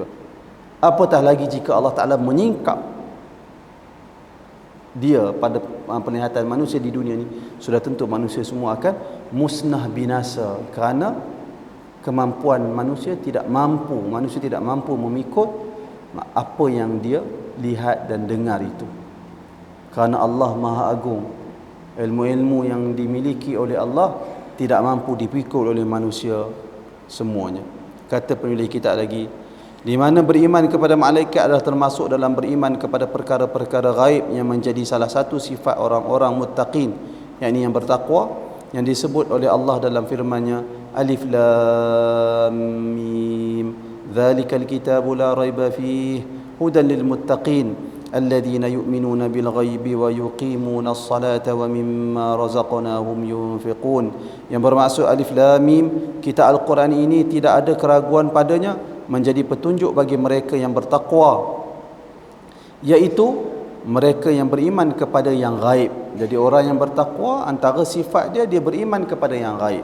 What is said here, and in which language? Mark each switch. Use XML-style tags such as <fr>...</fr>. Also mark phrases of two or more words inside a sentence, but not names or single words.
<ms>Apatah lagi jika Allah Ta'ala menyingkap dia pada penglihatan manusia di dunia ni, sudah tentu manusia semua akan musnah binasa kerana kemampuan manusia tidak mampu memikul apa yang dia lihat dan dengar itu. Kerana Allah Maha Agung, ilmu-ilmu yang dimiliki oleh Allah tidak mampu dipikul oleh manusia semuanya. Kata penulis kitab lagi, di mana beriman kepada malaikat adalah termasuk dalam beriman kepada perkara-perkara gaib yang menjadi salah satu sifat orang-orang muttaqin, yakni yang bertakwa, yang disebut oleh Allah dalam firman-Nya</ms> <ar>الم ذلك الكتاب لا ريب فيه هدى للمتقين الذين يؤمنون بالغيب ويقيمون الصلاة ومما رزقناهم ينفقون.</ar> <ms>Yang bermaksud</ms> <ar>الم,</ar> <ms>kitab Al-Quran ini tidak ada keraguan padanya, menjadi petunjuk bagi mereka yang bertakwa, iaitu mereka yang beriman kepada yang gaib. Jadi orang yang bertakwa antara sifat dia beriman kepada yang gaib.</ms>